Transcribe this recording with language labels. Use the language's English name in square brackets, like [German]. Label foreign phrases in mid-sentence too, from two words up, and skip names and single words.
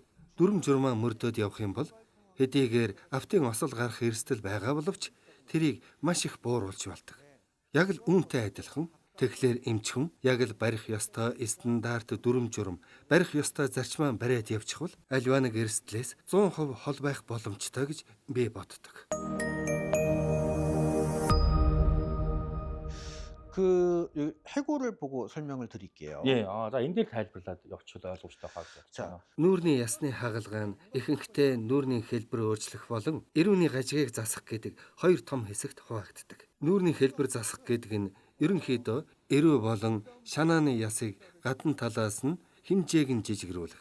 [Mongolian] Дүрм журмаа мөрдөөд явах юм бол хэдийгээр автын осол гарах эрсдэл байгаа боловч тэрийг маш их бууруулж болдог. Яг л үүнтэй адилхан тэгэхээр эмч хүн яг л барих ёстой стандарт дүрм журм барих ёстой зарчмаа бариад явчихвал альва нэг эрсдлээс 100% хол байх боломжтой гэж би боддог. [Korean] 해골을 보고 설명을 드릴게요. 예, 자 [Mongolian] энэ дээр тайлбарлаад явуучвал ойлгомжтой хаа гэж байна. Нүүрний ясны хагалгаа нь ихэнхдээ нүүрний хэлбэр өөрчлөх болон эрүүний гажгийг засах гэдэг хоёр том хэсэгт хуваагддаг. Нүүрний хэлбэр засах гэдэг нь ерөнхийдөө эрүү болон шанааны ясыг гадна талаас нь хэмжээг нь жижигрүүлэх.